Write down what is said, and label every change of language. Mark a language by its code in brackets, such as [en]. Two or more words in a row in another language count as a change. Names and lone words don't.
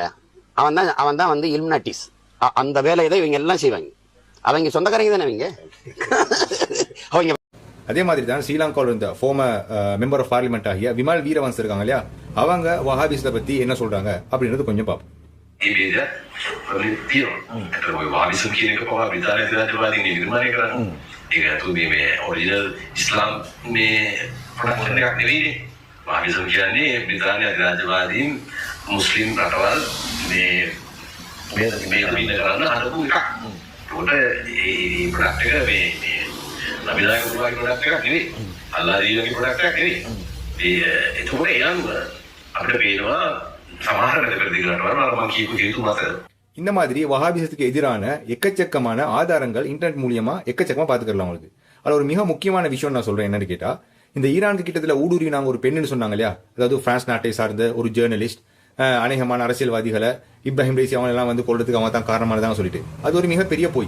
[ta] அவன் தான் இல்மினாட்டிஸ். அந்த வேலையை தான் இவங்க எல்லாம் செய்வாங்க. அவங்க சொந்தக்காரங்க தானே அவங்க. அவங்க அதே மாதிரி தான் ஸ்ரீலங்காவில் இருந்த [en] former member of parliament [ta] ஆகிய விமல் வீரவன்ஸ் இருக்காங்க இல்லையா, அவங்க வஹாபிசத்தை பத்தி என்ன சொல்றாங்க அப்படின்றது கொஞ்சம் பார்ப்போம். [si] මුස්ලිම් රටවල් මේ කරන්න හදපු එකක්. ඒකට ඒ ප්‍රොඩක්ට් එක මේ නබිලාගේ ප්‍රොඩක්ට් එකක් නෙවෙයි. අල්ලා දීලාගේ ප්‍රොඩක්ට් එකක් නෙවෙයි. ඒකට එයන් අපිට පේනවා සමහර රටවල් මම කියපු හේතු මත [ta] இந்த மாதிரி வஹாபிசத்துக்கு எதிரான எக்கச்சக்கமான ஆதாரங்கள் இன்டர்நெட் மூலியமா எக்கச்சக்கமா பாத்துக்கலாம் உங்களுக்கு. அது ஒரு மிக முக்கியமான விஷயம் நான் சொல்றேன். என்னன்னு கேட்டா, இந்த ஈரானுக்கு கிட்டத்துல ஊடுருவி நாங்க ஒரு பெண்ணுன்னு சொன்னாங்க இல்லையா, அதாவது பிரான்ஸ் நாட்டை சார்ந்த ஒரு ஜேர்னலிஸ்ட், அநேகமான அரசியல்வாதிகளை இப்ராஹிம் ரைசி அவங்க எல்லாம் கொள்றதுக்கு அவன் தான் காரணமானதான் சொல்லிட்டு அது ஒரு மிகப்பெரிய பொய்.